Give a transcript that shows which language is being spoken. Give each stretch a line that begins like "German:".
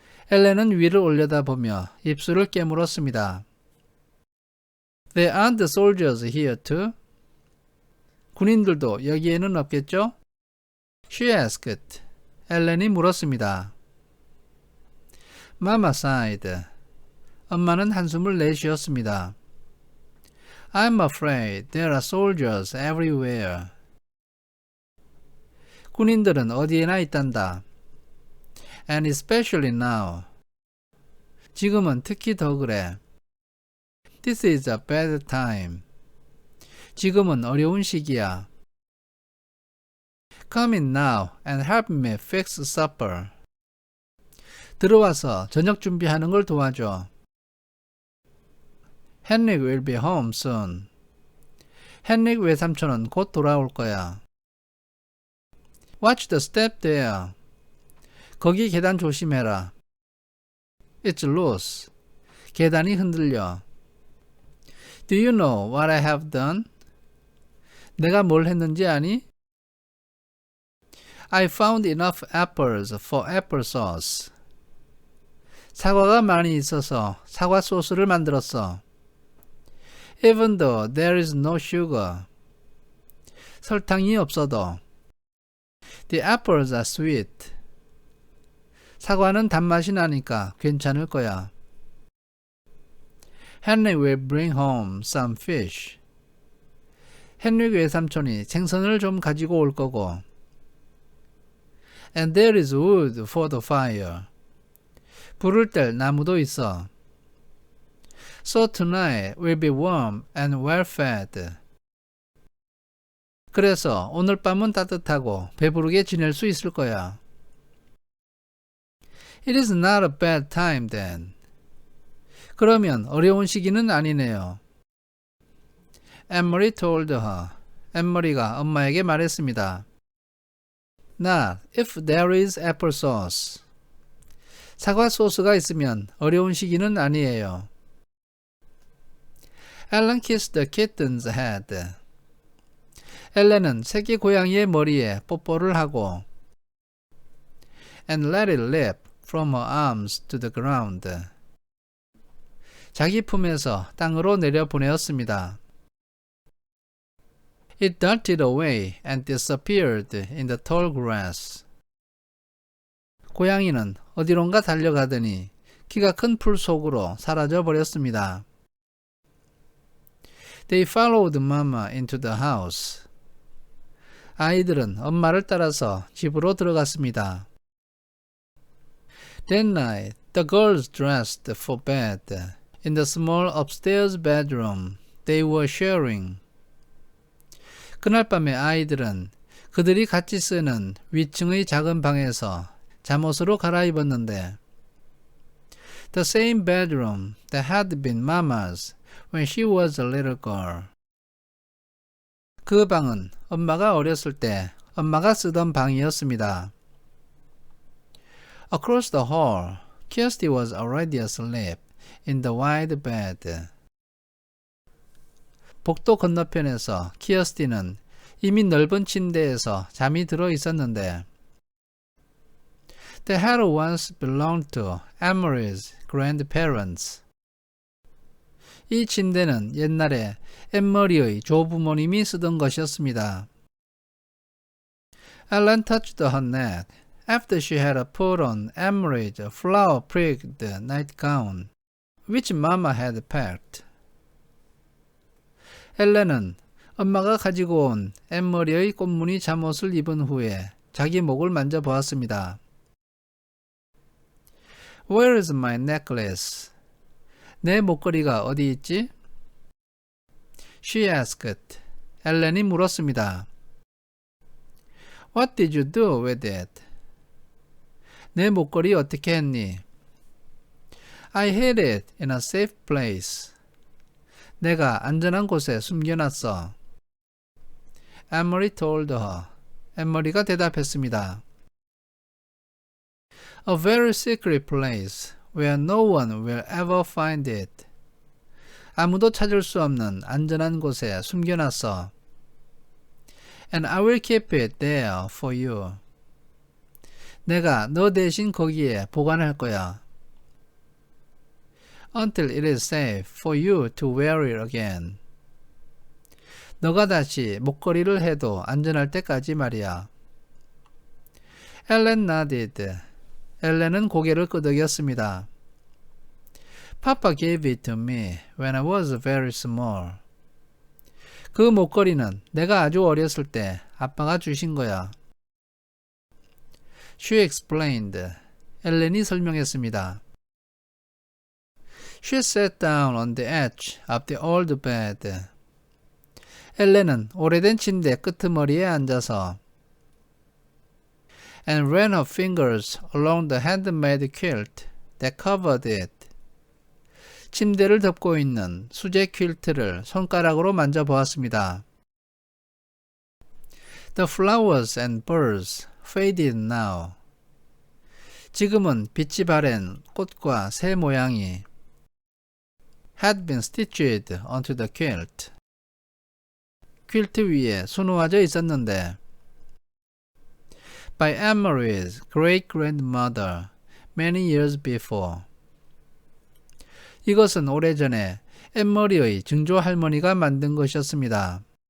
Korean: 엘렌은 위를 올려다보며 입술을 깨물었습니다.
English: There aren't the soldiers here too?
Korean: 군인들도 여기에는 없겠죠?
English: She asked.
Korean: 엘렌이 물었습니다.
English: Mama sighed.
Korean: 엄마는 한숨을 내쉬었습니다.
English: I'm afraid there are soldiers everywhere.
Korean: 군인들은 어디에나 있단다.
English: And especially now.
Korean: 지금은 특히 더 그래.
English: This is a bad time.
Korean: 지금은 어려운 시기야.
English: Come in now and help me fix supper.
Korean: 들어와서 저녁 준비하는 걸 도와줘.
English: Henrik will be home soon.
Korean: 헨릭 외삼촌은 곧 돌아올 거야.
English: Watch the step there.
Korean: 거기 계단 조심해라.
English: It's loose.
Korean: 계단이 흔들려.
English: Do you know what I have done?
Korean: 내가 뭘 했는지 아니?
English: I found enough apples for applesauce.
Korean: 사과가 많이 있어서 사과 소스를 만들었어.
English: Even though there is no sugar.
Korean: 설탕이 없어도.
English: The apples are sweet.
Korean: 사과는 단맛이 나니까 괜찮을 거야.
English: Henry will bring home some fish.
Korean: 헨리 외삼촌이 생선을 좀 가지고 올 거고.
English: And there is wood for the fire.
Korean: 불을 뗄 나무도 있어.
English: So tonight will be warm and well fed.
Korean: 그래서 오늘 밤은 따뜻하고 배부르게 지낼 수 있을 거야.
English: It is not a bad time then.
Korean: 그러면 어려운 시기는 아니네요.
English: Emily told her.
Korean: 엠머리가 엄마에게 말했습니다.
English: Not if there is applesauce.
Korean: 사과 소스가 있으면 어려운 시기는 아니에요.
English: Ellen kissed the kitten's head.
Korean: 엘렌은 새끼 고양이의 머리에 뽀뽀를 하고
English: and let it leap from her arms to the ground.
Korean: 자기 품에서 땅으로 내려보내었습니다.
English: It darted away and disappeared in the tall grass.
Korean: 고양이는 어디론가 달려가더니 키가 큰 풀 속으로 사라져 버렸습니다.
English: They followed Mama into the house.
Korean: 아이들은 엄마를 따라서 집으로 들어갔습니다.
English: That night, the girls dressed for bed in the small upstairs bedroom they were sharing.
Korean: 그날 밤에 아이들은 그들이 같이 쓰는 위층의 작은 방에서 잠옷으로 갈아입었는데
English: the same bedroom that had been Mama's when she was a little girl.
Korean: 그 방은 엄마가 어렸을 때 엄마가 쓰던 방이었습니다.
English: Across the hall, Kirsty was already asleep in the wide bed.
Korean: 복도 건너편에서 키어스티는 이미 넓은 침대에서 잠이 들어 있었는데
English: They had once belonged to Emery's grandparents.
Korean: 이 침대는 옛날에 엠머리의 조부모님이 쓰던 것이었습니다.
English: Ellen touched her neck after she had put on Emery's flower-pricked nightgown, which Mama had packed.
Korean: 엘렌은 엄마가 가지고 온 엠머리의 꽃무늬 잠옷을 입은 후에 자기 목을 만져보았습니다.
English: Where is my necklace?
Korean: 내 목걸이가 어디 있지?
English: She asked.
Korean: 엘렌이 물었습니다.
English: What did you do with it?
Korean: 내 목걸이 어떻게 했니?
English: I hid it in a safe place.
Korean: 내가 안전한 곳에 숨겨놨어.
English: Emily told her.
Korean: 엠머리가 대답했습니다.
English: A very secret place where no one will ever find it.
Korean: 아무도 찾을 수 없는 안전한 곳에 숨겨놨어.
English: And I will keep it there for you.
Korean: 내가 너 대신 거기에 보관할 거야.
English: Until it is safe for you to wear it again.
Korean: 너가 다시 목걸이를 해도 안전할 때까지 말이야.
English: Ellen nodded.
Korean: 엘렌은 고개를 끄덕였습니다.
English: Papa gave it to me when I was very small.
Korean: 그 목걸이는 내가 아주 어렸을 때 아빠가 주신 거야.
English: She explained.
Korean: 엘렌이 설명했습니다.
English: She sat down on the edge of the old bed.
Korean: 엘렌은 오래된 침대 끄트머리에 앉아서
English: and ran her fingers along the handmade quilt that covered it.
Korean: 침대를 덮고 있는 수제 퀼트를 손가락으로 만져보았습니다.
English: The flowers and birds faded now.
Korean: 지금은 빛이 바랜 꽃과 새 모양이
English: had been stitched onto the quilt.
Korean: 퀼트 위에 수놓아져 있었는데
English: by Amory's great-grandmother many years before.
Korean: 이것은 오래전에 엠머리의 증조 할머니가 만든 것이었습니다.